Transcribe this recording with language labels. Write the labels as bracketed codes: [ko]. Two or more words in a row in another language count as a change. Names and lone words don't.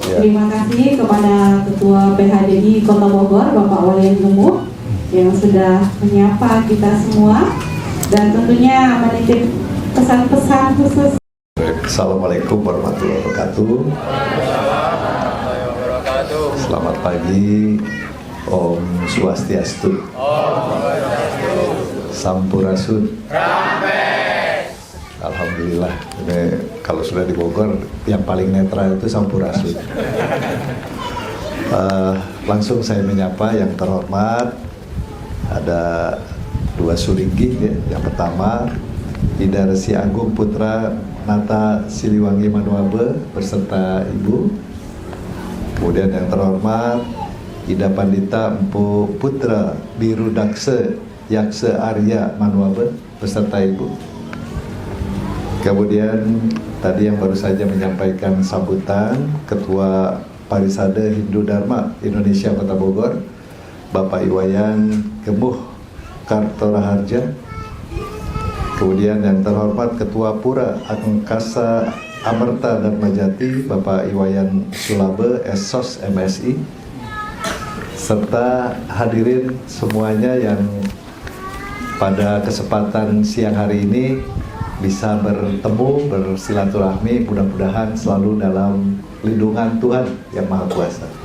[id] Terima kasih kepada Ketua PHDI Kota Bogor, Bapak Wali Gemuk, yang sudah menyapa kita semua dan tentunya menitip pesan-pesan khusus. [ar] السلام عليكم ورحمة الله وبركاته. [id] Selamat pagi. [ban] Om Swastiastu. [id] Sampurasun. Alhamdulillah. Ini kalau sudah di Bogor, yang paling netral itu Sampurasun. Langsung saya menyapa yang terhormat. Ada dua sulinggih ya. Yang pertama, Ida Resi Agung Putra Nata Siliwangi Manuabe beserta Ibu. Kemudian yang terhormat, Ida Pandita Empu Putra Biru Dakse Yakse Arya Manuabe beserta Ibu. Kemudian tadi yang baru saja menyampaikan sambutan Ketua Parisade Hindu Dharma Indonesia Kota Bogor, Bapak Iwayan Gemuh Kartoraharja. Kemudian yang terhormat Ketua Pura Angkasa Amerta Dharma Jati, Bapak Iwayan Sulabe Esos MSI, serta hadirin semuanya yang pada kesempatan siang hari ini bisa bertemu, bersilaturahmi, mudah-mudahan selalu dalam lindungan Tuhan Yang Maha Kuasa.